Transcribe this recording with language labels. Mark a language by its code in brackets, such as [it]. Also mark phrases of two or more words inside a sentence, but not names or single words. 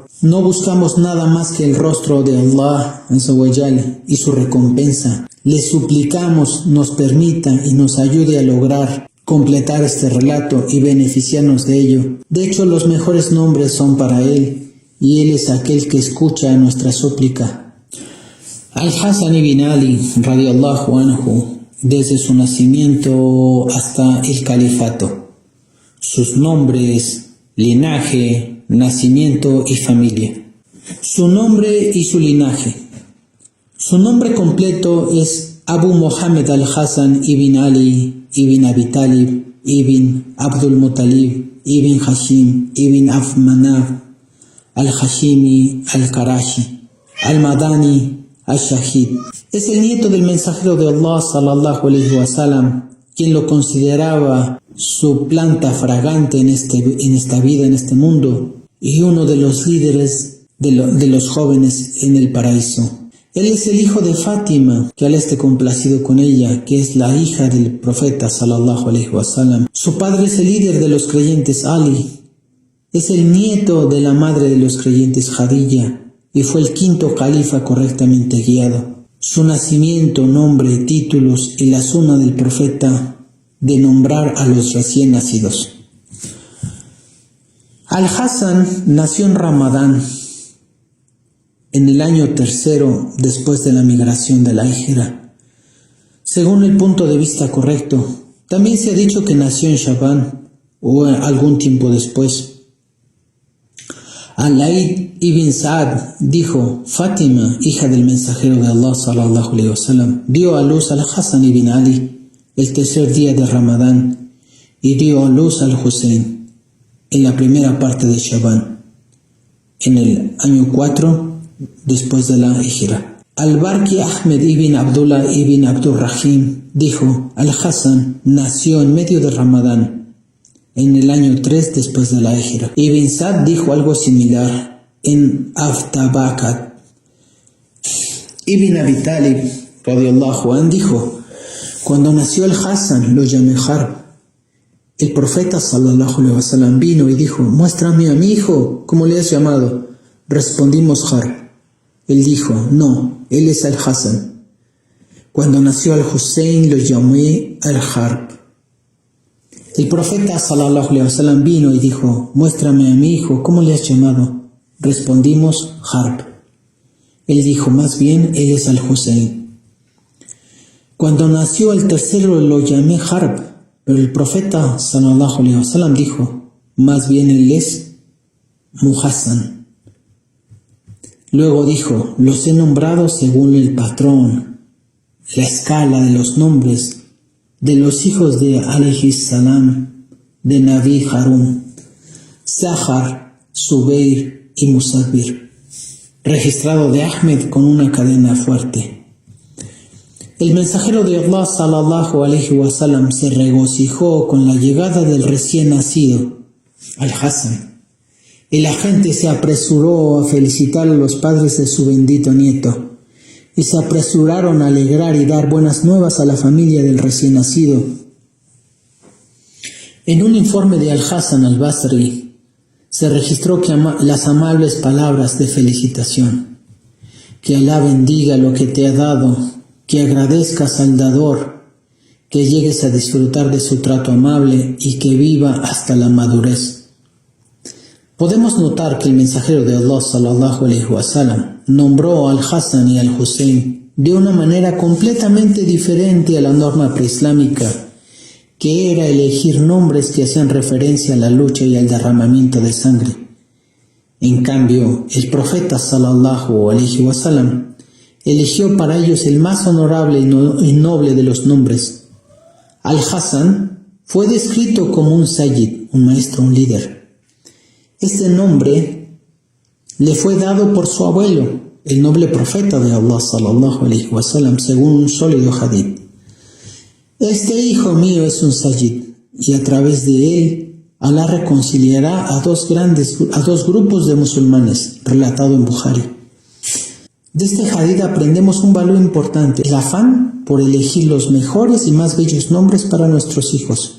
[es] No buscamos nada más que el rostro de Allah y su recompensa. Le suplicamos nos permita y nos ayude a lograr completar este relato y beneficiarnos de ello. De hecho, los mejores nombres son para él, y él es aquel que escucha nuestra súplica. Al-Hasan ibn Ali, [ar] رضي الله عنه, [es] desde su nacimiento hasta el califato. Sus nombres, linaje, nacimiento y familia. Su nombre y su linaje. Su nombre completo es Abu Muhammad al-Hasan ibn Ali ibn Abi Talib ibn Abdul Muttalib ibn Hashim ibn Abd Manaf al-Hashimi al-Qarashi al-Madani al-Shahid. Es el nieto del mensajero de Allah [ar] صلى الله عليه وسلم, [es] quien lo consideraba su planta fragante en esta vida, en este mundo, y uno de los líderes de los jóvenes en el paraíso. Él es el hijo de Fátima, que Allah esté complacido con ella, que es la hija del profeta [ar] صلى الله عليه وسلم. [es] Su padre es el líder de los creyentes, Ali. Es el nieto de la madre de los creyentes, Khadija, y fue el quinto califa correctamente guiado. Su nacimiento, nombre, títulos y la sunna del profeta de nombrar a los recién nacidos. Al-Hasan nació en Ramadán, en el año 3 después de la migración de la Hijra, según el punto de vista correcto. También se ha dicho que nació en Shaban o algún tiempo después. Al-Laid ibn Sa'd dijo: Fátima, hija del mensajero de Allah [ar] صلى الله عليه وسلم, [es] dio a luz al Hassan ibn Ali el tercer día de Ramadán y dio a luz al Hussein en la primera parte de Shaban, en el año 4 después de la Hijra. Al-Barki Ahmed ibn Abdullah ibn Abdurrahim dijo: Al-Hassan nació en medio de Ramadán, en el año 3 después de la Hijra. Ibn Sa'd dijo algo similar en Aftabakat. Ibn Abi Talib [ar] رضي الله عنه [es] dijo: cuando nació el Hassan lo llamé Harb. El profeta [ar] صلى الله عليه وسلم [es] vino y dijo: muéstrame a mi hijo, ¿cómo le has llamado? Respondimos Harb. Él dijo: no, él es Al-Hassan. Cuando nació al Hussein lo llamé Al-Harb. El profeta [ar] صلى الله عليه وسلم [es] vino y dijo: muéstrame a mi hijo, ¿cómo le has llamado? Respondimos Harb. Él dijo: más bien él es Al-Hussein. Cuando nació el tercero lo llamé Harb, pero el profeta [ar] صلى الله عليه وسلم [es] dijo: más bien él es Muhassan. Luego dijo: los he nombrado según el patrón, la escala de los nombres de los hijos de [ar] عليه السلام, [es] de Nabi Harun, Zahar, Zubair y Musabir, registrado de Ahmed con una cadena fuerte. El mensajero de Allah [ar] صلى الله عليه وسلم [es] se regocijó con la llegada del recién nacido, Al-Hassan, y la gente se apresuró a felicitar a los padres de su bendito nieto, y se apresuraron a alegrar y dar buenas nuevas a la familia del recién nacido. En un informe de Al-Hassan al-Basri se registró que las amables palabras de felicitación: que Alá bendiga lo que te ha dado, que agradezcas al dador, que llegues a disfrutar de su trato amable y que viva hasta la madurez. Podemos notar que el mensajero de Allah [ar] صلى الله عليه وسلم [es] nombró al Hassan y al Hussein de una manera completamente diferente a la norma preislámica, que era elegir nombres que hacían referencia a la lucha y al derramamiento de sangre. En cambio, el profeta [ar] صلى الله عليه وسلم [es] eligió para ellos el más honorable y noble de los nombres. Al-Hassan fue descrito como un sayyid, un maestro, un líder. Este nombre le fue dado por su abuelo, el noble profeta de Allah [ar] صلى الله عليه وسلم, [es] según un sólido hadith. Este hijo mío es un sayyid, y a través de él Alá reconciliará a dos grupos de musulmanes, relatado en Bukhari. De este hadith aprendemos un valor importante: el afán por elegir los mejores y más bellos nombres para nuestros hijos.